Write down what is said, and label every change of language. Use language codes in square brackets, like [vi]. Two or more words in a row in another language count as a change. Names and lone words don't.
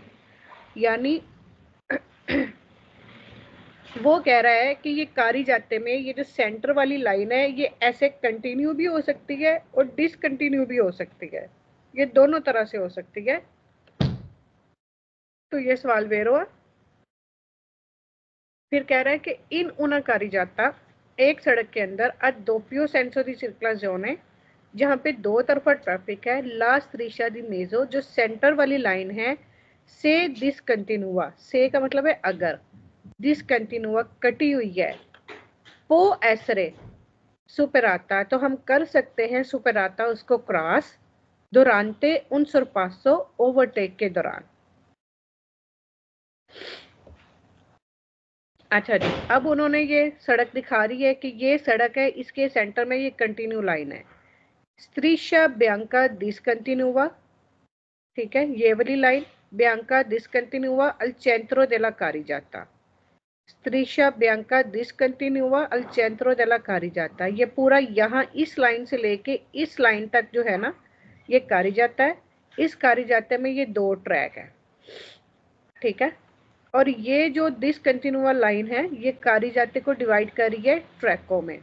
[hi] यानी वो कह रहा है कि ये कारी जाते में ये जो सेंटर वाली लाइन है ये ऐसे कंटिन्यू भी हो सकती है और डिसकंटिन्यू भी हो सकती है, ये दोनों तरह से हो सकती है। तो ये सवाल वेरो है। फिर कह रहा है कि [it] in una carreggiata, [hi] एक सड़क के अंदर [it] doppio senso di circolazione, [hi] जहाँ पे दो तरफा ट्रैफिक है, [it] la striscia di mezzo [hi] जो सेंटर वाली लाइन है, [it] se discontinua, [hi] से का मतलब है अगर, डिसकंटिन्यूआ कटी हुई है, [it] può essere superata, [hi] तो हम कर सकते हैं सुपराता उसको क्रॉस, [it] durante un sorpasso [hi] ओवरटेक के दौरान। अच्छा जी, अब उन्होंने ये सड़क दिखा रही है कि ये सड़क है, इसके सेंटर में ये कंटिन्यू लाइन है, [it] striscia bianca discontinua, [hi] ठीक है, ये वाली लाइन [it] bianca discontinua al centro della carreggiata, striscia bianca discontinua al centro della carreggiata, [hi] ये पूरा यहाँ इस लाइन से लेके इस लाइन तक जो है ना ये carreggiata है, इस carreggiata में ये दो ट्रैक है, ठीक है। और ये जो डिसकंटिन्यूआ लाइन है ये carreggiata को डिवाइड कर रही है ट्रैकों में।